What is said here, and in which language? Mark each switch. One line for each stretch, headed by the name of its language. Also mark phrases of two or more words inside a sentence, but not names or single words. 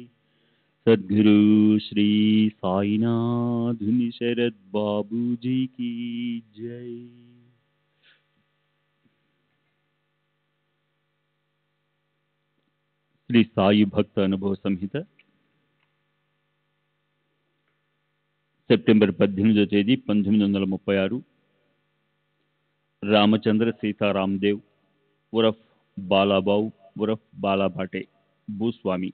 Hindi: सद्गुरु श्री साईनाथ शरद बाबू जी की जय।
Telugu: శ్రీ సాయి భక్త అనుభవ సంహిత సెప్టెంబర్ 18వ తేదీ 1936. రామచంద్ర సీతారాందేవ్ ఉరఫ్ బాలాబావు ఉరఫ్ బాలాబాటే భూస్వామి.